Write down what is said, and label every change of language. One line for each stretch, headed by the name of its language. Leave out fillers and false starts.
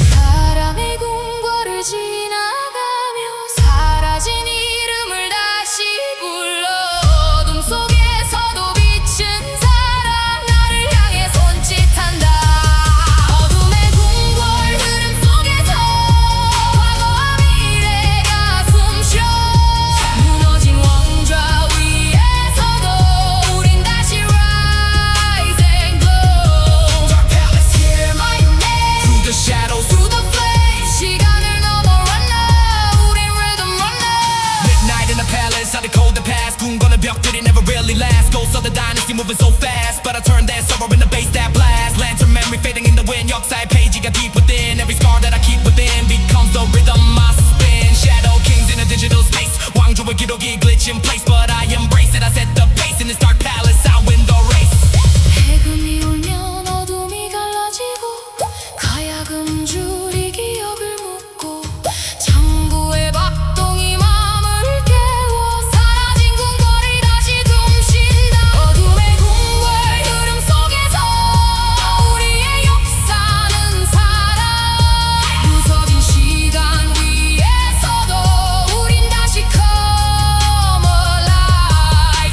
Korean: 바람이 궁궐을 지나가며 사라진 이름을 다시 불러 어둠 속에서도 빛은 사랑 나를 향해 손짓한다 어둠의 궁궐 흐름 속에서 과거와 미래가 숨쉬어 무너진 왕좌 위에서도 우린 다시
English: rise and glow Dark palace hear my name Through the shadows Through the flames
Korean: 시간을 넘어
English: run now
Korean: 우린
English: rhythm run now Midnight in the palace, I decode the past
Korean: 궁궐의 벽들이
English: never really last Ghosts of the dynasty moving so fast But I turn that sorrow into bass that blast Lantern memory fading in the wind
Korean: 역사의 페이지가
English: deep within Every scar that I keep within Becomes the rhythm I spin Shadow kings in a digital space
Korean: 왕조의 기록이
English: glitch in place But I embrace it, I set the pace In this dark palace, I win the race
Korean: 해금이 울면 어둠이 갈라지고 가야금 줄이 기억을 묻고 창구의 박동이 마음을 깨워 사라진 궁궐이 다시 숨쉰다 어둠의 궁궐 흐름 속에서 우리의 역사는 살아 부서진 시간 위에서도 우린 다시
English: come alive